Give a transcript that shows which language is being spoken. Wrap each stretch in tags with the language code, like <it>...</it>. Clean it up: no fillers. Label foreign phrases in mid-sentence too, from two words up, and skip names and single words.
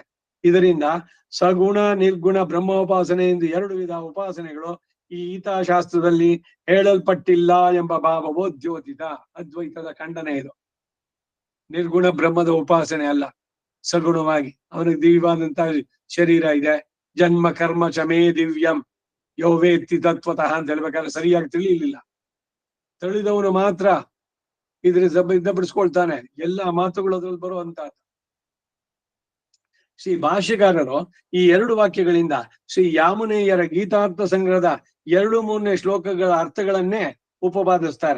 <kn>ಇದರಿಂದ ಸಗುಣ ನಿರ್ಗುಣ ಬ್ರಹ್ಮೋಪಾಸನೆ ಎಂದು 2 ವಿಧ ಉಪಾಸನೆಗಳು ಈ ಗೀತಾಶಾಸ್ತ್ರದಲ್ಲಿ ಹೇಳಲ್ಪಟ್ಟಿಲ್ಲ ಎಂಬ ಭಾವವೋ ದ್ಯೋತಿತ, ಅದ್ವೈತದ ಖಂಡನೆ ಇದು. ನಿರ್ಗುಣ ಬ್ರಹ್ಮದ ಉಪಾಸನೆ ಅಲ್ಲ, ಸಗುಣವಾಗಿ ಅವನಿಗೆ ದಿವ್ಯವಾದಂತಹ ಶರೀರ ಇದೆ,</kn> <sa>ಜನ್ಮ ಕರ್ಮ ಚಮೇ ದಿವ್ಯಂ ಯೋ ವೇತ್ತಿ ತತ್ವತಃ</sa> <kn>ಅಂತ ಹೇಳ್ಬೇಕಾದ್ರೆ ಸರಿಯಾಗಿ ತಿಳಿಯಲಿಲ್ಲ. ತಿಳಿದವನು ಮಾತ್ರ ಇದ್ರ ಸಿದ್ಧಪಡಿಸ್ಕೊಳ್ತಾನೆ. ಎಲ್ಲ ಮಾತುಗಳು ಅದ್ರಲ್ಲಿ ಬರುವಂತ ಶ್ರೀ ಭಾಷ್ಯಕಾರರು ಈ 2 ವಾಕ್ಯಗಳಿಂದ ಶ್ರೀ ಯಾಮುನೇಯರ ಗೀತಾರ್ಥ ಸಂಗ್ರಹದ 2-3ನೇ ಶ್ಲೋಕಗಳ ಅರ್ಥಗಳನ್ನೇ ಉಪಪಾದಿಸ್ತಾರೆ.</kn>